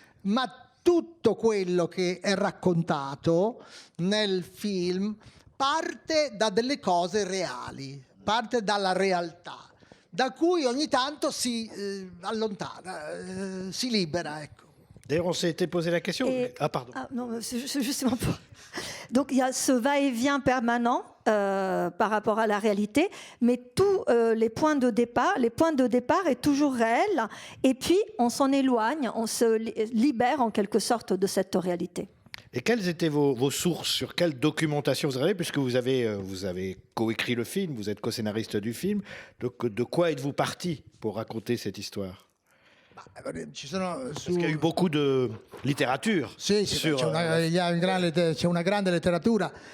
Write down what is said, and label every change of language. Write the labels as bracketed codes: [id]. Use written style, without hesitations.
[it] Ma tutto quello che è raccontato nel film parte da delle cose reali, parte dalla realtà, da cui ogni tanto si allontana, si libera, ecco. [fr] D'ailleurs, on s'était posé la question. Ah, pardon. Ah, non, c'est justement pas. Donc il y a ce va-et-vient permanent par rapport à la réalité, mais tous les points de départ est toujours réel, et puis on s'en éloigne, on se libère en quelque sorte de cette réalité. Et quelles étaient vos sources? Sur quelle documentation vous avez? Puisque vous avez coécrit le film, vous êtes co-scénariste du film. Donc, de quoi êtes-vous parti pour raconter cette histoire? Parce qu'il y a eu beaucoup de littérature. [it] Sì, [fr] sur, [it] c'è una grande letteratura.